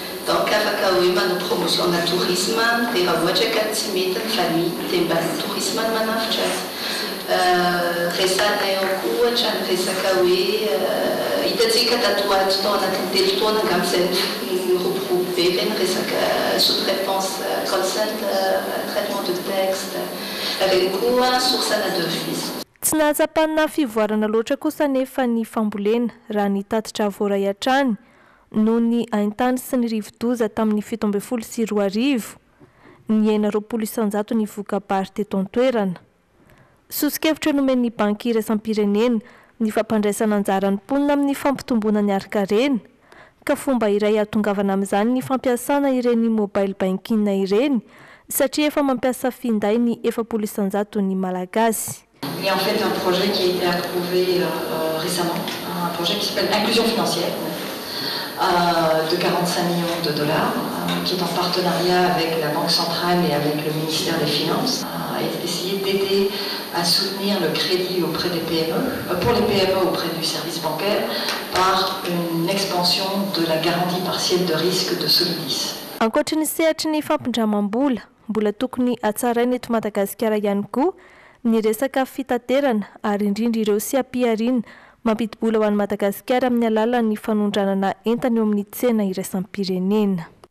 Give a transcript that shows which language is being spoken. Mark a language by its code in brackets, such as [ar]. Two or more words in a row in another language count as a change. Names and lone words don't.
[mg] Donc afaka hoe manao promotion na tourisme dia raha ohatra ka tsy mety ny famille dia mba ny tourisme no manafitra azy resanay ao koa ohatra ny resaka hoe hitantsika tato ato tao anatin'ny telo taona angambizay miroboroby be reny resaka sous-traitance [en] call center [fr] traitement de texte [mg] reny koa source-na devise. Tsy nahatsapanina fivoarana loatra kosa nefa ny fambolena raha ny tatitra voaray hatrany noho ny haintany sy ny rivo-doza tamin'ny 17 ny 900 ny voka-bary teto an-toerana. Sosikevitra nomen'ny banky iraisam-pirenena ny fampandraisana anjarany mponina amin'ny fampitomboana ny arkarena ka fomba iray atongavana amin'izany ny fampiasana ireny mobile banking ireny satria efa mampiasa finday ny 700 ny malagasy. [fr] Il y a en fait un projet qui a été approuvé récemment, un projet qui s'appelle Inclusion financière, de 45 millions de dollars, qui est en partenariat avec la Banque centrale et avec le ministère des Finances, et essayer d'aider à soutenir le crédit auprès des PME, pour les PME auprès du service bancaire, par une expansion de la garantie partielle de risque de Solidis. [mg] Ankoatra ny sehatry ny fampindramam-bola, mbola tokony hatsaraina eto Madagasikara ihany koa ny resaka fitaterana ary indrindra ireo sy ampiarina mampidi-bola ho an'i Madagasikara amin'ny alalan'ny fanondranana entana eo amin'ny tsena iraisam-pirenena.